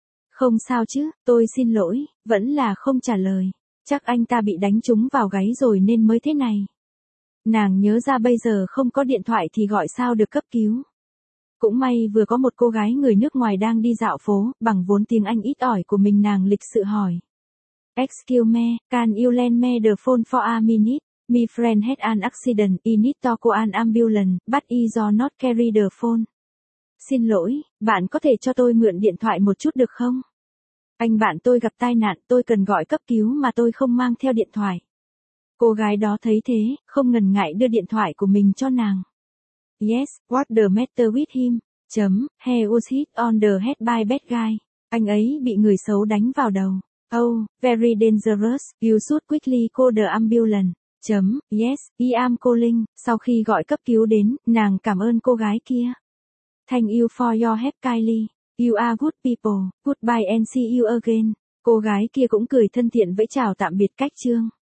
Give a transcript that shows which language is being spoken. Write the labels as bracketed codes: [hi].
[vi] Không sao chứ, tôi xin lỗi, vẫn là không trả lời. Chắc anh ta bị đánh trúng vào gáy rồi nên mới thế này. Nàng nhớ ra bây giờ không có điện thoại thì gọi sao được cấp cứu. Cũng may vừa có một cô gái người nước ngoài đang đi dạo phố, bằng vốn tiếng Anh ít ỏi của mình nàng lịch sự hỏi. [en] Excuse me, can you lend me the phone for a minute? My friend had an accident, he need to call an ambulance, but he do not carry the phone. [vi] Xin lỗi, bạn có thể cho tôi mượn điện thoại một chút được không? Anh bạn tôi gặp tai nạn, tôi cần gọi cấp cứu mà tôi không mang theo điện thoại. Cô gái đó thấy thế, không ngần ngại đưa điện thoại của mình cho nàng. [en] Yes, what the matter with him? Chấm, he was hit on the head by bad guy. [vi] Anh ấy bị người xấu đánh vào đầu. [en] Oh, very dangerous, you should quickly call the ambulance. Chấm, yes, I am calling. [vi] Sau khi gọi cấp cứu đến, nàng cảm ơn cô gái kia. [en] Thank you for your help, Kylie. You are good people. Goodbye and see you again. [vi] Cô gái kia cũng cười thân thiện với chào tạm biệt Cách Trương.